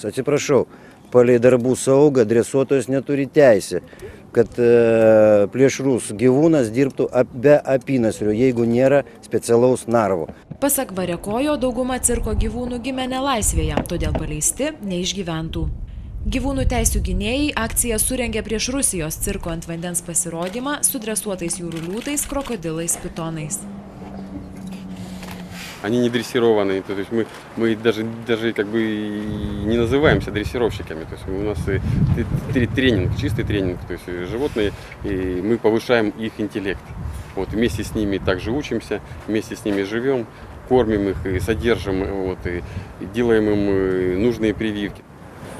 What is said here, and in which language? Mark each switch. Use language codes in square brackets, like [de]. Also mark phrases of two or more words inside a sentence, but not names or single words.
[lt] Atsiprašau, palei darbų saugą dresuotojas neturi teisę, kad plėšrus gyvūnas dirbtų be apynasrio, jeigu nėra specialaus narvo. Pasak Variakojo, dauguma cirko gyvūnų gimė nelaisvėje, todėl paleisti neišgyventų. Gyvūnų teisių gynėjai akciją surengė prieš Rusijos cirko ant vandens pasirodymą su dresuotais jūrų liūtais, krokodilais, pitonais. [ru] Они не дрессированные, то есть мы даже как бы не называемся дрессировщиками, то есть у нас тренинг, чистый тренинг, то есть животные, и мы повышаем их интеллект. Вот, вместе с ними также учимся, вместе с ними живем, кормим их и содержим, вот, и делаем им нужные прививки.